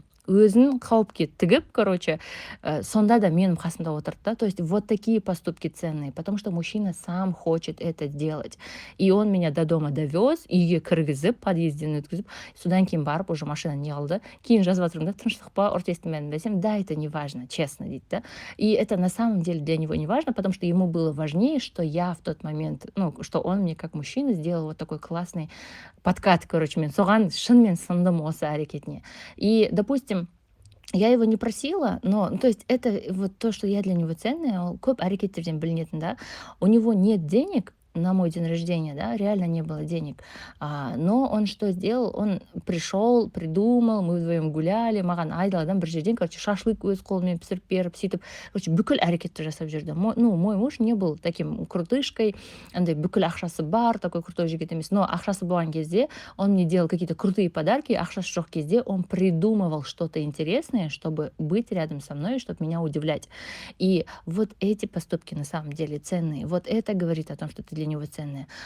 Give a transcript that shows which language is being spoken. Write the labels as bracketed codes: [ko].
[kk] өзін қауіпке тігіп, короче, сонда да менің қасымда отырды, [ru] да, то есть вот такие поступки ценные, потому что мужчина сам хочет это делать, и он меня до дома довез, [kk] үйге кіргізіп, подъезден өткізіп, содан кейін барып, [ru] уже машина не алды, кейін жазып жатырмын, да, тыныштық па, ұртестің бәрін білсем, да, это не важно, честно, дейді, да, и это на самом деле для него не важно, потому что ему было важнее, что я в тот момент, ну, что он мне как мужчина сделал вот такой классный подкат, короче, [kk] мен соған шынымен сындым осы әрекетіне. [ru] И, допустим, я его не просила, но, ну, то есть это вот то, что я для него ценная, [kk] ол көп әрекеттерден білінетін, да. [ru] У него нет денег на мой день рождения, да, реально не было денег. Но он что сделал? Он пришел, придумал, мы вдвоем гуляли, [kk] маған айдаладан бір жерден, короче, шашлык өз қолымен пісіріп беріп, сөйтіп, короче, бүкіл әрекетті жасап жүрді. [ru] Мой муж не был таким крутышкой, андай бүкіл ақшасы бар, такой крутой жігіт емес, но [kk] ақшасы болған кезде [ru] он мне делал какие-то крутые подарки, [kk] ақшасы жоқ кезде [ru] он придумывал что-то интересное, чтобы быть рядом со мной, чтобы меня удивлять. И вот эти поступки на самом деле ценные. Вот это говорит о том, что ты для него ценная.